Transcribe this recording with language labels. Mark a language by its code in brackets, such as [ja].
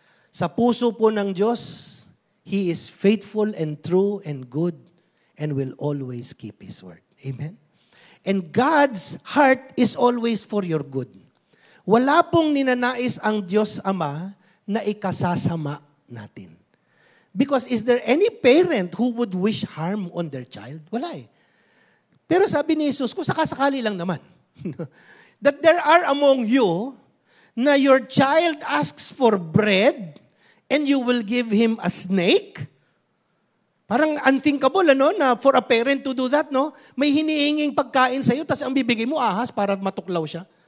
[tl] Sa puso po ng Diyos, [en] He is faithful and true and good and will always keep His word. Amen? And God's heart is always for your good. [tl] Wala pong ninanais ang Diyos Ama na ikasasama natin. [en] Because is there any parent who would wish harm on their child? [tl] Wala eh. Pero sabi ni Jesus, kung sakasakali lang naman, [en] that there are among you na your child asks for bread and you will give him a snake? Parang unthinkable, na for a parent to do that, no? [tl] May hinihinging pagkain sa'yo, tapos ang bibigay mo ahas para matuklaw siya.